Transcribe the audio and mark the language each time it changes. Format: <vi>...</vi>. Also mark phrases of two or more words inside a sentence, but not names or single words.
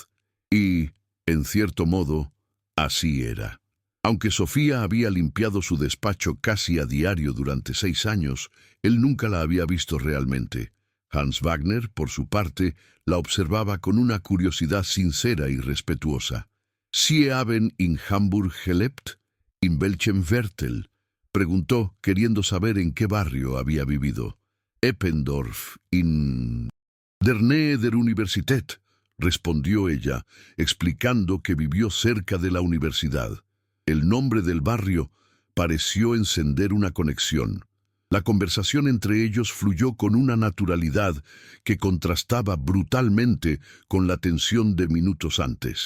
<es>Y, en cierto modo, así era. Aunque Sofía había limpiado su despacho casi a diario durante 6 años, él nunca la había visto realmente. Hans Wagner, por su parte, la observaba con una curiosidad sincera y respetuosa.</es> <de>«¿Sie haben in Hamburg gelebt? In welchem Viertel?»,</de> <es>preguntó, queriendo saber en qué barrio había vivido.</es> <de>«Eppendorf, in der Nähe der Universität»,</de> <es>respondió ella, explicando que vivió cerca de la universidad. El nombre del barrio pareció encender una conexión. La conversación entre ellos fluyó con una naturalidad que contrastaba brutalmente con la tensión de minutos antes.</es>